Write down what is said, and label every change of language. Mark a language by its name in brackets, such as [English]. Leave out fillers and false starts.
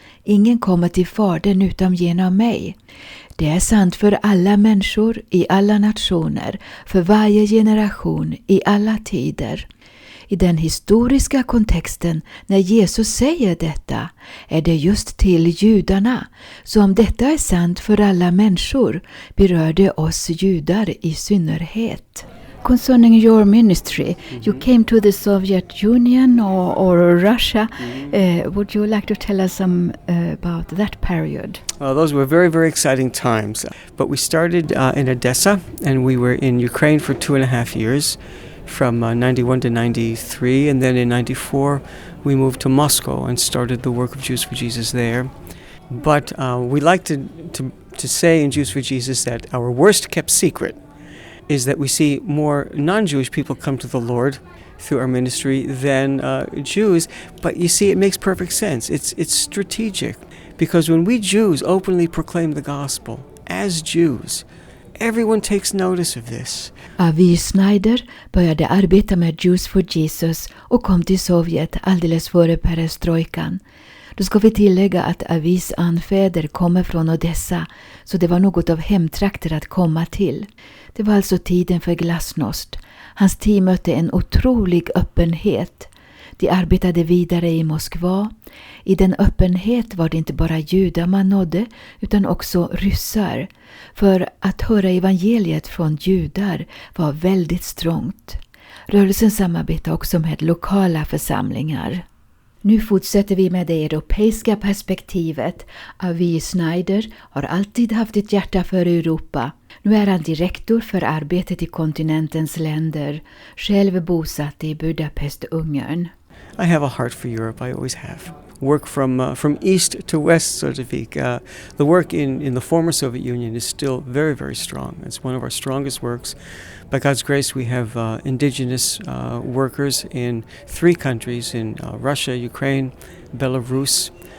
[Swedish] Ingen kommer till Fadern utan genom mig. Det är sant för alla människor i alla nationer, för varje generation i alla tider. I den historiska kontexten när Jesus säger detta är det just till judarna. Så om detta är sant för alla människor berör det oss judar i synnerhet. [English] Concerning your ministry, you came to the Soviet Union or Russia. Would you like to tell us some about that period? Well, those were very, very exciting times. But we started in Odessa, and we were in Ukraine for 2.5 years, from 91 to 93, and then in 94 we moved to Moscow and started the work of Jews for Jesus there. But we like to say in Jews for Jesus that our worst kept secret is that we see more non-Jewish people come to the Lord through our ministry than Jews. But you see, it makes perfect sense. It's strategic, because when we Jews openly proclaim the gospel as Jews, everyone takes notice of this. [Swedish] Vi Snyder började arbeta med Jews for Jesus och kom till Sovjet alldeles före perestrojkan. Då ska vi tillägga att Avis anfäder kommer från Odessa, så det var något av hemtrakter att komma till. Det var alltså tiden för glasnost. Hans team mötte en otrolig öppenhet. De arbetade vidare i Moskva. I den öppenhet var det inte bara judar man nådde, utan också ryssar. För att höra evangeliet från judar var väldigt strångt. Rörelsen samarbetade också med lokala församlingar. Nu fortsätter vi med det europeiska perspektivet. Avi Snyder har alltid haft ett hjärta för Europa. Nu är han direktor för arbetet i kontinentens länder, själv bosatt i Budapest, Ungern. [English] I have a heart for Europe, I always have. Work from east to west, so to speak. The work in the former Soviet Union is still very, very strong. It's one of our strongest works. By God's grace, we have indigenous workers in 3 countries, in Russia, Ukraine, Belarus.